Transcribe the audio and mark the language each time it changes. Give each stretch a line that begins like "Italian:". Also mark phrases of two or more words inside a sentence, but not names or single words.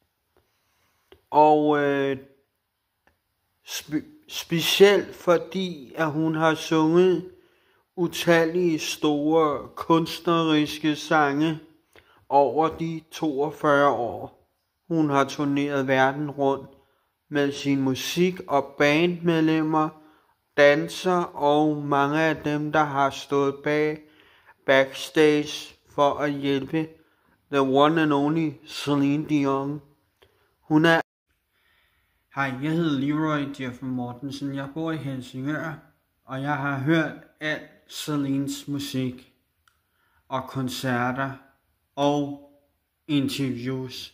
Danish: Og specielt fordi at hun har sunget utallige store kunstneriske sange over de 42 år. Hun har turneret verden rundt med sin musik og bandmedlemmer, dansere og mange af dem, der har stået backstage for at hjælpe
English: the one and only
Danish: Celine Dion. Hun er... Hej, jeg hedder Leroy Jeffro Mortensen. Jeg bor i Helsingør, og jeg har hørt alt Celines musik og koncerter og interviews.